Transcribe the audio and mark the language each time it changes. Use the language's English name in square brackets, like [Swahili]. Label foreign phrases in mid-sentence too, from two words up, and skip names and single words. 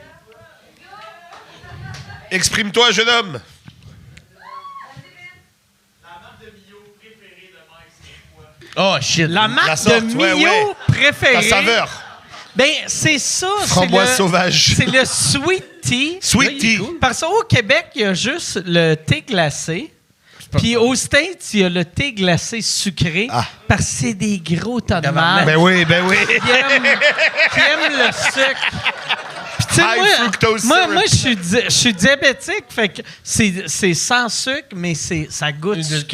[French] Exprime-toi, jeune homme. [English] Oh, shit. [French] La marque La sorte, de ouais, Mio ouais. préférée. Ta saveur. Ben, c'est ça. Framboise c'est le, sauvage. C'est le [English] sweet tea. Sweet tea. [French] Parce qu'au Québec, il y a juste le thé glacé. Puis aux States, il y a le thé glacé sucré. Ah. Parce que c'est des gros tas de marde. Ben oui. Qui aiment le sucre. Puis tu sais, [English] High fructose [French] moi, [English] syrup. [French] je suis diabétique, fait que c'est sans sucre, mais ça goûte sucré.